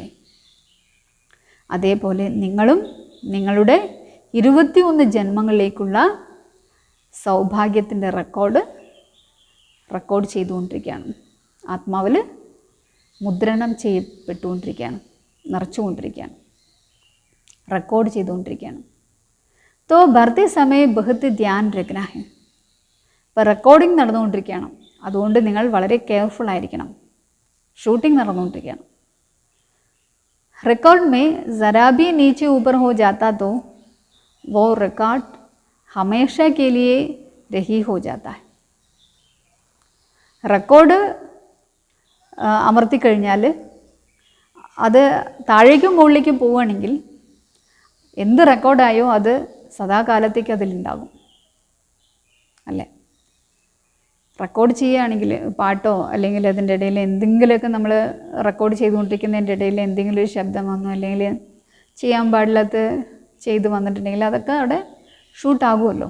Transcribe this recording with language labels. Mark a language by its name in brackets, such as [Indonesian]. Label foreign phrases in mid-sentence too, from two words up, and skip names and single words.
[Malayalam] അതേപോലെ നിങ്ങളും നിങ്ങളുടെ 21 ജന്മങ്ങളിലേക്കുള്ള സൗഭാഗ്യത്തിൻ്റെ റെക്കോർഡ് ചെയ്തുകൊണ്ടിരിക്കുകയാണ്. ആത്മാവിൽ മുദ്രണം ചെയ്യപ്പെട്ടുകൊണ്ടിരിക്കുകയാണ്, നിറച്ചുകൊണ്ടിരിക്കുകയാണ്, റെക്കോർഡ് ചെയ്തുകൊണ്ടിരിക്കുകയാണ്. [Hindi] तो भरते समय बहुत ध्यान रखना है. [Malayalam] ഇപ്പോൾ റെക്കോർഡിംഗ് നടന്നുകൊണ്ടിരിക്കുകയാണ്, അതുകൊണ്ട് നിങ്ങൾ വളരെ കെയർഫുൾ ആയിരിക്കണം. ഷൂട്ടിംഗ് നടന്നുകൊണ്ടിരിക്കുകയാണ്. [Hindi] रिकॉर्ड में ज़रा भी नीचे ऊपर हो जाता तो वो रिकॉर्ड हमेशा के लिए रही हो जाता है. [Malayalam] റെക്കോർഡ് അമർത്തിക്കഴിഞ്ഞാൽ അത് താഴേക്കും മുകളിലേക്കും പോവുകയാണെങ്കിൽ എന്ത് റെക്കോർഡായോ അത് സദാകാലത്തേക്ക് അതിലുണ്ടാകും അല്ലേ. റെക്കോർഡ് ചെയ്യുകയാണെങ്കിൽ പാട്ടോ അല്ലെങ്കിൽ അതിൻ്റെ ഇടയിൽ എന്തെങ്കിലുമൊക്കെ നമ്മൾ റെക്കോർഡ് ചെയ്തുകൊണ്ടിരിക്കുന്നതിൻ്റെ ഇടയിൽ എന്തെങ്കിലും ഒരു ശബ്ദം വന്നോ അല്ലെങ്കിൽ ചെയ്യാൻ പാടില്ലാത്ത ചെയ്ത് വന്നിട്ടുണ്ടെങ്കിൽ അതൊക്കെ അവിടെ ഷൂട്ടാകുമല്ലോ.